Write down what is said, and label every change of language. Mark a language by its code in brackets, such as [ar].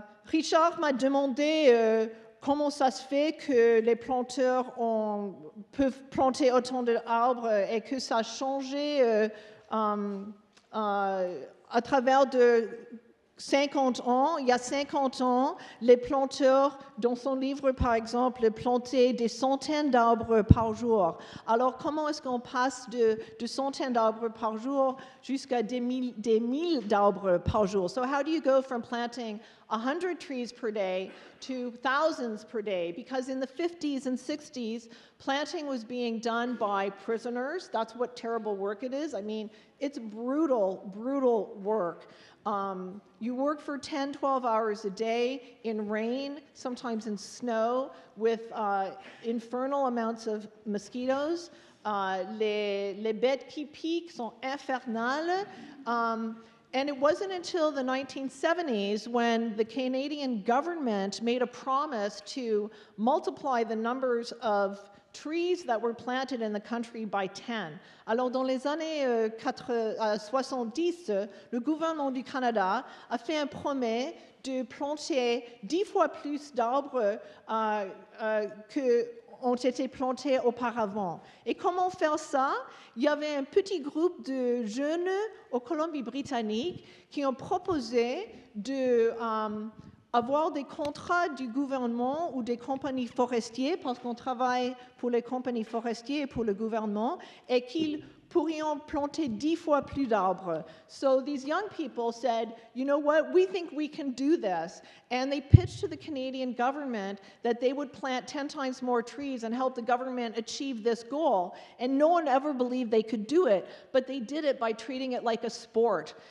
[fr] Richard m'a demandé comment ça se fait que les planteurs peuvent planter autant d'arbres et que ça a changé à travers de 50 ans. Il y a 50 ans, les planteurs, dans son livre par exemple, plantaient des centaines d'arbres par jour. Alors comment est-ce qu'on passe de centaines d'arbres par jour jusqu'à des milles d'arbres par jour? [en] So how do you go from planting 100 trees per day to thousands per day? Because in the 50s and 60s, planting was being done by prisoners. That's what terrible work it is. I mean, it's brutal, brutal work. You work for 10, 12 hours a day in rain, sometimes in snow, with infernal amounts of mosquitoes. [fr] Les bêtes qui piquent sont infernales. [en] And it wasn't until the 1970s when the Canadian government made a promise to multiply the numbers of trees that were planted in the country by 10. [fr] Alors, dans les années 70, le gouvernement du Canada a fait un promet de planter 10 fois plus d'arbres que ont été plantés auparavant. Et comment faire ça? Il y avait un petit groupe de jeunes au Colombie-Britannique qui ont proposé de avoir des contrats du gouvernement ou des compagnies forestières, parce qu'on travaille pour les compagnies forestières et pour le gouvernement, et qu'ils pourrions planter 10 fois plus d'arbres. [en] So these young people said, you know what, we think we can do this. And they pitched to the Canadian government that they would plant 10 times more trees and help the government achieve this goal. And no one ever believed they could do it, but they did it by treating it like a sport.